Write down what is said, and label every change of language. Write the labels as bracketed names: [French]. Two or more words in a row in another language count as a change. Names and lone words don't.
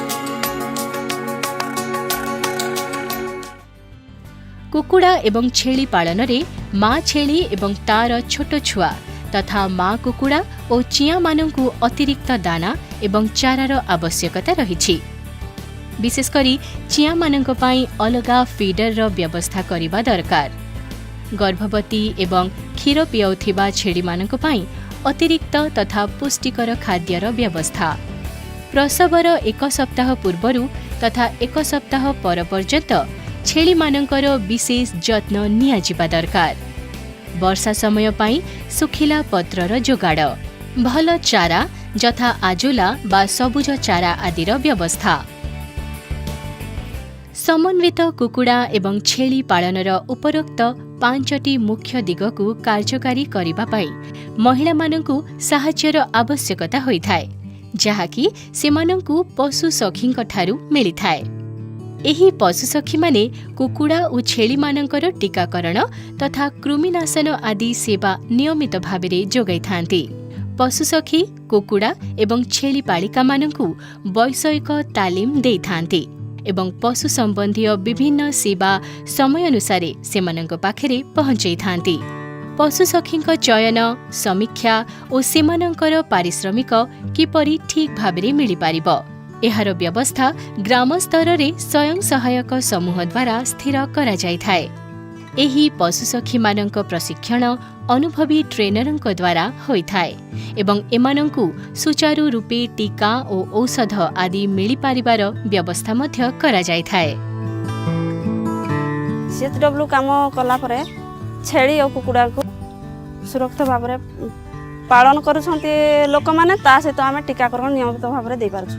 [Odia] କୁକୁଡ଼ା ଏବଂ ଛେଳି ପାଳନ ରେ ମା' ଛେଳି ଏବଂ ତା'ର ଛୋଟ ଛୁଆ ତଥା ମା' କୁକୁଡ଼ା ଆଉ ଚିଆ ମାନଙ୍କୁ ଅତିରିକ୍ତ ଦାନା ଏବଂ ଚାରାର ଆବଶ୍ୟକତା ରହିଛି। ବିଶେଷକରି ଚିଆ ମାନଙ୍କ ପାଇଁ ଅଲଗା ଫିଡର ର ବ୍ୟବସ୍ଥା କରିବା ଦରକାର। ଗର୍ଭବତୀ ଏବଂ କ୍ଷୀର ପିଆଉଥିବା ଛେଳି ମାନଙ୍କ ପାଇଁ ଅତିରିକ୍ତ ତଥା ପୁଷ୍ଟିକର ଖାଦ୍ୟର ବ୍ୟବସ୍ଥା। ପ୍ରସବର 1 ସପ୍ତାହ ପୂର୍ବରୁ ତଥା 1 ସପ୍ତାହ ପର ପର୍ଯ୍ୟନ୍ତ ଛେଳି ମାନଙ୍କର ବିଶେଷ ଯତ୍ନ ନିଆଯିବା ଦରକାର। ବର୍ଷା ସମୟ ପାଇଁ ଶୁଖିଲା ପତ୍ରର ଯୋଗାଡ଼, ଭଲ ଚାରା ଯଥା ଆଜୋଲା ବା ସବୁଜ ଚାରା ଆଦିର ବ୍ୟବସ୍ଥା। ସମନ୍ୱିତ କୁକୁଡ଼ା ଏବଂ ଛେଳି ପାଳନର ଉପରୋକ୍ତ 5ଟି ମୁଖ୍ୟ ଦିଗକୁ କାର୍ଯ୍ୟକାରୀ କରିବା ପାଇଁ ମହିଳା ମାନଙ୍କୁ ସାହାଯ୍ୟର ଆବଶ୍ୟକତା ହୋଇଥାଏ, ଯାହାକି ସେମାନଙ୍କୁ ପଶୁ ସଖୀଙ୍କ ଠାରୁ ମିଳିଥାଏ। ଏହି ପଶୁ ସଖୀ ମାନେ କୁକୁଡ଼ା ଆଉ ଛେଳି ମାନଙ୍କର ଟୀକାକରଣ ତଥା କୃମିନାଶନ ଆଦି ସେବା ନିୟମିତ ଭାବେ ଯୋଗାଇ ଥାନ୍ତି। ପଶୁ ସଖୀ କୁକୁଡ଼ା ଏବଂ ଛେଳି ପାଳିକା ମାନଙ୍କୁ ବୈଷୟିକ ତାଲିମ ଦେଇ ଥାନ୍ତି ଏବଂ ପଶୁ ସମ୍ବନ୍ଧୀ ବିଭିନ୍ନ ସେବା ସମୟ ଅନୁସାରେ ସେମାନଙ୍କ ପାଖରେ ପହଞ୍ଚାଇ ଥାନ୍ତି। ପଶୁ ସଖୀଙ୍କ ଚୟନ, ସମୀକ୍ଷା ଆଉ ସେମାନଙ୍କର ପାରିଶ୍ରମିକ କିପରି ଠିକ ଭାବେ ମିଳି ପାରିବ, ଏହାର ବ୍ୟବସ୍ଥା ଗ୍ରାମ ସ୍ତର ରେ ସ୍ୱୟଂ ସହାୟକ ସମୂହ ଦ୍ୱାରା ସ୍ଥିର କରା ଯାଇ ଥାଏ। ଏହି ପଶୁ ସଖୀ ମାନଙ୍କ ପ୍ରଶିକ୍ଷଣ ଅନୁଭବୀ ଟ୍ରେନରଙ୍କ ଦ୍ୱାରା ହୋଇ ଥାଏ ଏବଂ ଏମାନଙ୍କୁ ସୁଚାରୁ ରୂପେ ଟୀକା ଆଉ ଔଷଧ ଆଦି ମିଳି ପାରିବାର ବ୍ୟବସ୍ଥା ମଧ୍ୟ କରା ଯାଇ ଥାଏ। CHW କାମ କଲା ପରେ ଛେଳି ଆଉ କୁକୁଡ଼ା କୁ ସୁରକ୍ଷିତ ଭାବ ମେଁ ପାଳନ କରୁଛନ୍ତି ଲୋକ ମାନେ, ତା ସହିତ ଆମ ଟୀକାକରଣ ନିୟମିତ ଭାବ ମେଁ ଦେ ପାରୁଛୁ।